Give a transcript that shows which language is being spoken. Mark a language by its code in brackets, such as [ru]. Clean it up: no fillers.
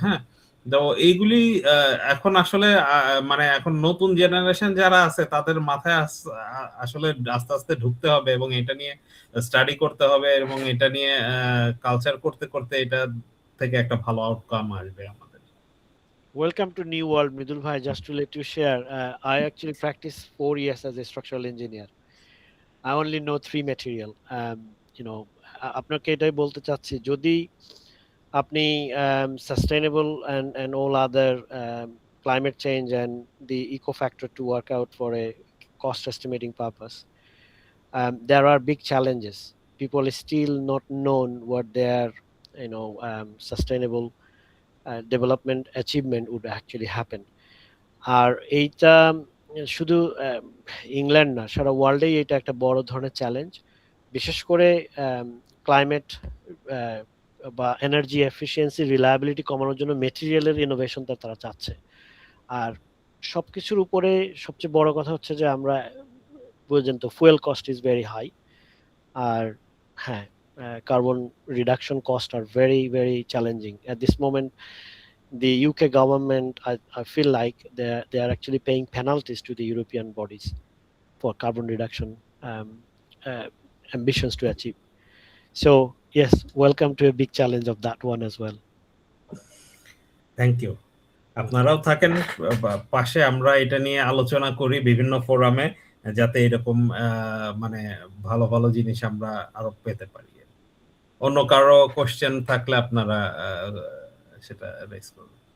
[bn] হ্যাঁ, তো এইগুলি এখন আসলে মানে এখন নতুন জেনারেশন যারা আছে তাদের মাথায় আসলে আস্তে আস্তে ঢুকতে হবে এবং এটা নিয়ে স্টাডি করতে হবে এবং এটা নিয়ে কালচার করতে করতে এটা থেকে একটা ভালো আউটকাম আসবে আমাদের। [en] Welcome to New World, Mridul bhai. Just to let you share, I actually practiced 4 years as a structural engineer. I only know 3 material. You know, [bn] আপনাকে এটাই বলতে চাচ্ছি, যদি আপনি [en] sustainable and all other climate change and the eco factor to work out for a cost estimating purpose, there are big challenges. People is still not known what their sustainable development achievement would actually happen. [bn] আর এইটা শুধু England না, সারা ওয়ার্ল্ডেই এটা একটা বড় ধরনের challenge. বিশেষ করে climate বা এনার্জি এফিসিয়েন্সি রিলায়েবিলিটি কমানোর জন্য মেটেরিয়ালের ইনোভেশনটা তারা চাচ্ছে। আর সবকিছুর উপরে সবচেয়ে বড় কথা হচ্ছে যে আমরা বুঝেন তো [en] Fuel cost is very high. [bn] আর হ্যাঁ, [en] carbon reduction costs are very, very challenging. At this moment, the UK government, I feel like they are actually paying penalties to the European bodies for carbon reduction ambitions to achieve. So yes, welcome to a big challenge of that one as well. Thank you. [bn] আপনারাও থাকেন পাশে, আমরা এটা নিয়ে আলোচনা করি বিভিন্ন ফোরামে, যাতে এরকম মানে ভালো ভালো জিনিস আমরা আরো পেতে পারি। অন্য কারো কোশ্চেন থাকলে আপনারা সেটা রেজ করুন।